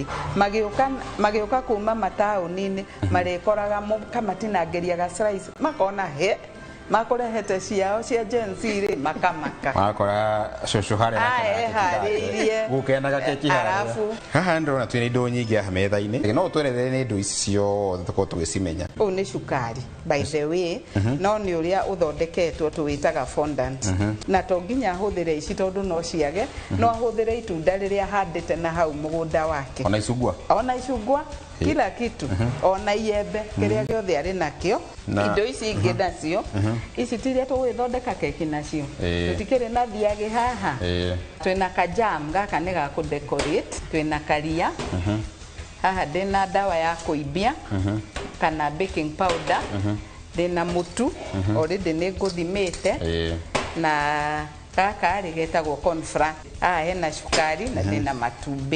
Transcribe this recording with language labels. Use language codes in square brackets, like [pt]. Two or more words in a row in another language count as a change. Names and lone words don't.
[ki] Magĩũka kuma mataũni-inĩ marĩkoraga kamatinangĩria ga slice makona he makorehete ciao cia Gen Z rĩ makamaka. Makora cũcũ harĩa gũkenaga keki harĩa. Haha ndĩrona twĩna indo nyingĩ haha metha-inĩ. No tũerethere nĩ indo ici ciothe tũkorwo tũgĩcimenya. Ũyũ nĩ cukari [en] by the way [ki] no nĩ ũrĩa ũthondeketwo tũwĩtaga fondant. Na to nginya ahũthĩre ici tondũ no ciage no ahũthĩre itunda rĩrĩa handĩte na hau mũgũnda wake. Ona icungwa. Ona icungwa [sw] kila kitu [ki] ona iembe kĩrĩa gĩothe arĩ nakĩo indo ici ingĩ nacio ici tiria tũgĩthondeka keki nacio tũtikĩrĩ na thiagĩ haha twĩna ka jam gaka nĩ ga kũ decorate twĩna karia haha ndina [sw] dawa ya kuibia [ki] kana [en] baking powder [ki] ndina mutu already nĩ ngũthimĩte na gaka rĩ getagwo confra hena cukari na ndina matumbĩ.